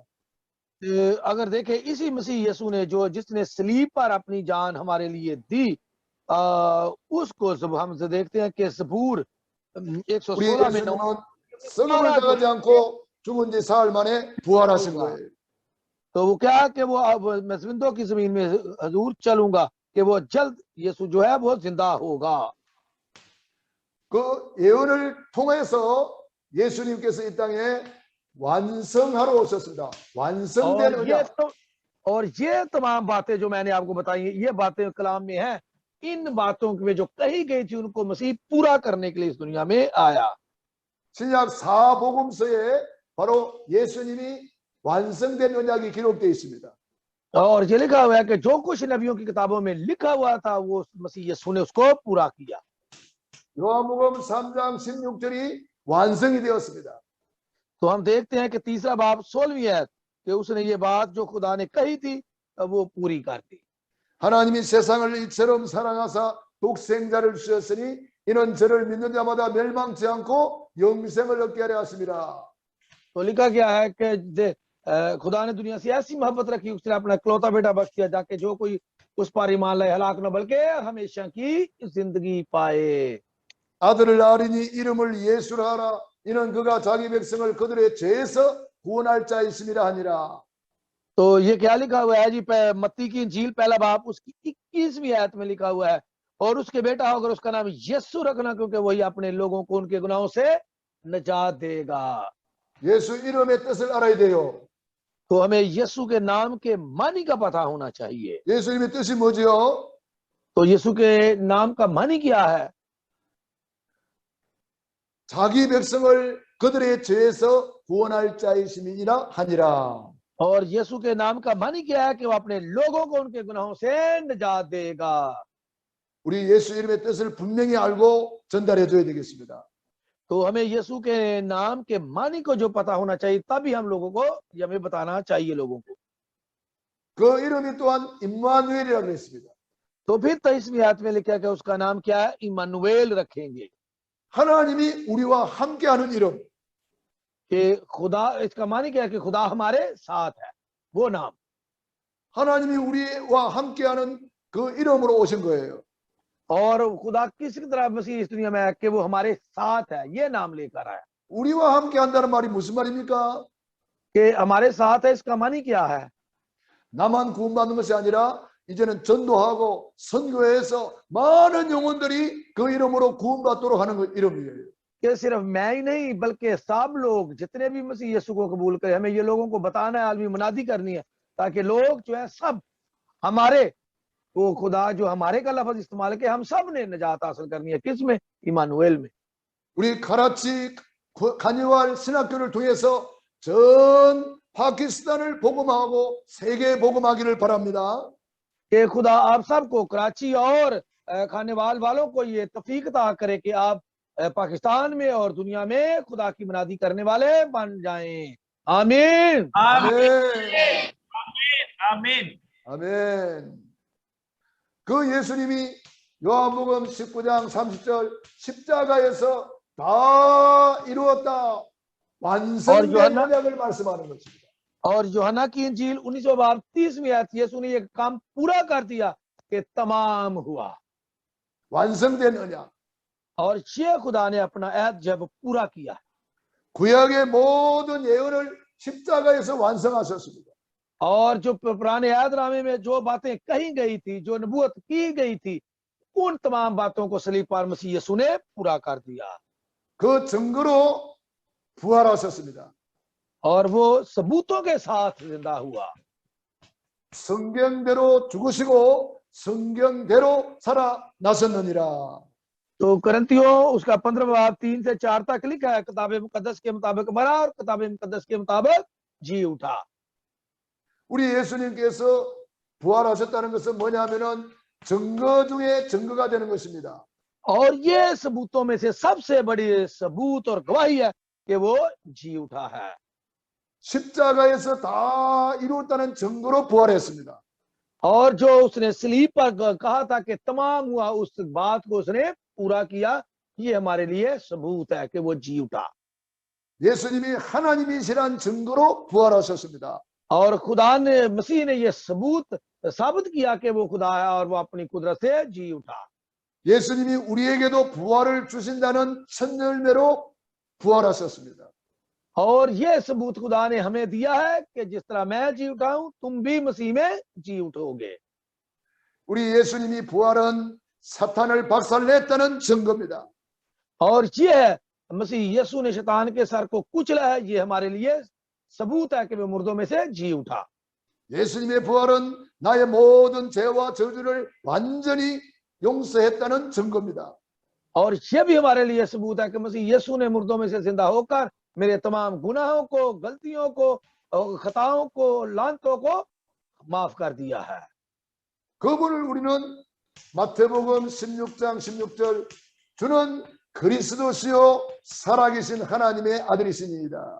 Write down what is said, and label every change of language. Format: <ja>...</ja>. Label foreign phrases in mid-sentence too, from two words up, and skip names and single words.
<ur>اگر دیکھیں اسی مسیح یسوع نے جس نے صلیب پر اپنی جان ہمارے لیے دی، اس کو جب ہم دیکھتے ہیں کہ زبور</ur> <ko>우리</ko> <ur>116 میں</ur> <ko>예수님은 썩음을 당하지 않고 죽은 지 사흘 만에 부활하신 거예요.</ko> <ur>تو وہ کیا کہ وہ اب میں زندوں کی زمین میں حضور چلوں گا کہ وہ جلد یسوع جو ہے وہ زندہ ہوگا.</ur> <ko>그 예언을 통해서 예수님께서 이 땅에 완성하러 오셨습니다. 완성된 언약.</ko> <ur>اور یہ تمام باتیں جو میں نے آپ کو بتائی یہ باتیں کلام میں ہیں، ان باتوں میں جو کہی گئی تھی ان کو مسیح پورا کرنے کے لیے اس دنیا میں آیا.</ur> <ko>신약 4복음서에 바로 예수님이 완성된 언약이 기록되어 있습니다.</ko> <ur>اور یہ لکھا ہوا ہے کہ جو کچھ نبیوں کی کتابوں میں لکھا ہوا تھا وہ مسیح یسوع نے اس کو پورا کیا.</ur> <ko>요한복음 3장 16절이 완성이 되었습니다.</ko> <ur>تو ہم دیکھتے ہیں کہ تیسرا باب 16ویں آیت کہ اس نے یہ بات جو خدا نے کہی تھی وہ پوری کر دی.</ur> <ko>하나님이 세상을 이처럼 사랑하사 독생자를 주셨으니 이는 저를 믿는 자마다 멸망치 않고 영생을 얻게 하려 하심이라.</ko> <ur>تو لکھا گیا ہے کہ خدا نے دنیا سے ایسی محبت رکھی اس نے اپنا اکلوتا بیٹا بخش دیا تاکہ جو کوئی اس پر ایمان لائے ہلاک نہ بلکہ ہمیشہ کی زندگی پائے.</ur> <ko>아들을 낳으리니 이름을 예수라 하라. 이는 그가 자기 백성을 그들의 죄에서 구원할 자이심이라 하니라.</ko> <ur>تو یہ کیا لکھا ہوا ہے جی? متی کی انجیل پہلا باب اس کی 21ویں آیت میں لکھا ہوا ہے، اور اس کے بیٹا ہو کر اس کا نام یسوع رکھنا کیونکہ وہی اپنے لوگوں کو ان کے گناہوں سے نجات دے گا.</ur> <ko>예수 이름의 뜻을 알아야 돼요.</ko> <ur>تو ہمیں یسوع کے نام کے معنی کا پتا ہونا چاہیے.</ur> <ko>예수님의 뜻이 뭐지요?</ko> <ur>تو یسوع کے نام کا معنی کیا ہے?</ur> <ko>자기 백성을 그들의 죄에서 구원할 자이심이니라 하니라.</ko> <ur>اور یسوع کے نام کا معنی کیا ہے؟ کہ وہ اپنے لوگوں کو ان کے گناہوں سے نجات دے گا.</ur> <ko>우리 예수 이름의 뜻을 분명히 알고 전달해 줘야 되겠습니다.</ko> <ur>تو ہمیں یسوع کے نام کے معنی کو جو پتا ہونا چاہیے تبھی ہم لوگوں کو یہ ہمیں بتانا چاہیے لوگوں کو.</ur> <ko>그 이름이 또한 임마누엘이라고 그랬습니다.</ko> <ur>تو پھر 23ویں آیت میں لکھا کہ اس کا نام کیا ہے? عمانوایل رکھیں گے.</ur> <ko>하나님이 우리와 함께하는 이름.</ko> <ur>کہ خدا، اس کا معنی کیا ہے؟ کہ خدا ہمارے ساتھ ہے، وہ نام.</ur> <ko>하나님이 우리와 함께하는 그 이름으로 오신 거예요.</ko> <ur>اور خدا کسی طرح مسیح اس دنیا میں ہے کہ وہ ہمارے ساتھ ہے، یہ نام لے کر آیا.</ur> <ko>우리와 함께한다는 말이 무슨 말입니까?</ko> <ur>کہ ہمارے ساتھ ہے، اس کا معنی کیا ہے?</ur> <ko>나만 구원받는 것이 아니라 이제는 전도하고 선교해서 많은 영혼들이 그 이름으로 구원받도록 하는 그 이름이에요.</ko> <ur>کہ صرف میں ہی نہیں بلکہ سب لوگ جتنے بھی مسیح یسوع کو قبول کریں، ہمیں یہ لوگوں کو بتانا ہے، عالمی منادی کرنی ہے تاکہ لوگ جو ہے سب ہمارے وہ خدا جو ہمارے کا لفظ استعمال کے ہم سب نے نجات حاصل کرنی ہے. کس میں؟ عمانوایل میں.</ur> <ko>우리 카라치 카니왈 신학교를 통해서 전 파키스탄을 복음하고 세계 복음하기를 바랍니다.</ko> <ur>کہ خدا آپ سب کو کراچی اور خانیوال والوں کو یہ توفیق عطا کرے کہ آپ پاکستان میں اور دنیا میں خدا کی منادی کرنے والے بن جائیں. आमीन</ur> <ko>아멘.</ko> <ur>आमीन।</ur> <ko>아멘. 그 예수님이 요한복음 19장 30절 십자가에서 다 이루었다. 완성된 언약을 말씀하는 것입니다.</ko> <ur>اور یوحنا کی انجیل 19 باب 30ویں آیت یسوع نے یہ کام پورا کر دیا کہ تمام ہوا.</ur> <ko>완성된 언약.</ko> <ur>اور یہ خدا نے اپنا عہد جب پورا کیا.</ur> <ko>구약의 모든 예언을 십자가에서 완성하셨습니다.</ko> <ur>اور جو پرانے عہد نامے میں جو باتیں کہی گئی تھی، جو نبوت کی گئی تھی، ان تمام باتوں کو صلیب پر مسیح یسوع نے پورا کر دیا.</ur> <ko>그 증거로 부활하셨습니다.</ko> <ur>اور وہ ثبوتوں کے ساتھ زندہ ہوا.</ur> <ko>성경대로 죽으시고 성경대로 살아나셨느니라.</ko> <ur>تو کرنتھیوں اس کا 15 باب 3 سے 4 تک لکھا ہے، کتاب مقدس کے مطابق مرا اور کتاب مقدس کے مطابق جی اٹھا.</ur> <ko>우리 예수님께서 부활하셨다는 것은 뭐냐면은 증거 중에 증거가 되는 것입니다.</ko> <ur>اور یہ ثبوتوں میں سے سب سے بڑی ثبوت اور گواہی ہے کہ وہ جی اٹھا ہے.</ur> <ko>십자가에서 다 이루었다는 증거로 부활했습니다.</ko> <ur>اور جو اس نے صلیب پر کہا تھا کہ تمام ہوا، اس بات کو اس نے پورا کیا. یہ ہمارے لیے ثبوت ہے کہ وہ جی اٹھا.</ur> <ko>예수님이 하나님이시란 증거로 부활하셨습니다.</ko> <ur>اور خدا نے، مسیح نے یہ ثبوت ثابت کیا کہ وہ خدا ہے اور وہ اپنی قدرت سے جی اٹھا.</ur> <ko>예수님이 우리에게도 부활을 주신다는 첫 열매로 부활하셨습니다.</ko> <ur>اور یہ ثبوت خدا نے ہمیں دیا ہے کہ جس طرح میں جی اٹھا ہوں، تم بھی مسیح میں جی اٹھو گے.</ur> <ko>우리 예수님이 부활은 사탄을 박살냈다는 증거입니다.</ko> <ur>اور یہ ہے، مسیح یسوع نے شیطان کے سر کو کچلا ہے. یہ ہمارے لیے ثبوت ہے کہ وہ مردوں میں سے جی اٹھا.</ur> <ko>예수님의 부활은 나의 모든 죄와 저주를 완전히 용서했다는 증거입니다.</ko> <ur>اور یہ بھی ہمارے لیے ثبوت ہے کہ مسیح یسوع نے مردوں میں سے زندہ ہو کر میرے تمام گناہوں کو، غلطیوں کو، خطاؤں کو، لعنتوں کو معاف کر دیا ہے.</ur> <ko>그분을 우리는 마태복음 16장 16절 주는 그리스도시요 살아계신 하나님의 아들이시니이다.</ko>